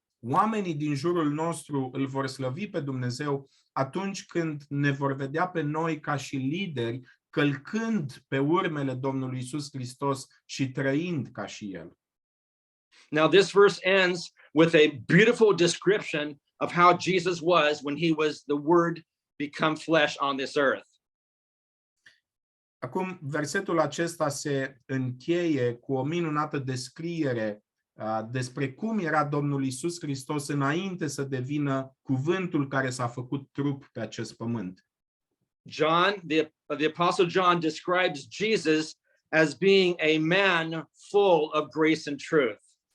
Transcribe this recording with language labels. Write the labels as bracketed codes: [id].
[ro] Oamenii din jurul nostru îl vor slăvi pe Dumnezeu atunci când ne vor vedea pe noi ca și lideri călcând pe urmele Domnului Iisus Hristos și trăind ca și El. [en] Now this verse ends with a beautiful description of how Jesus was when he was the Word become flesh on this earth. [ro] Acum, versetul acesta se încheie cu o minunată descriere despre cum era Domnul Iisus Hristos înainte să devină cuvântul care s-a făcut trup pe acest pământ. [en] John, the Apostle John describes Jesus as being a man full of grace and truth.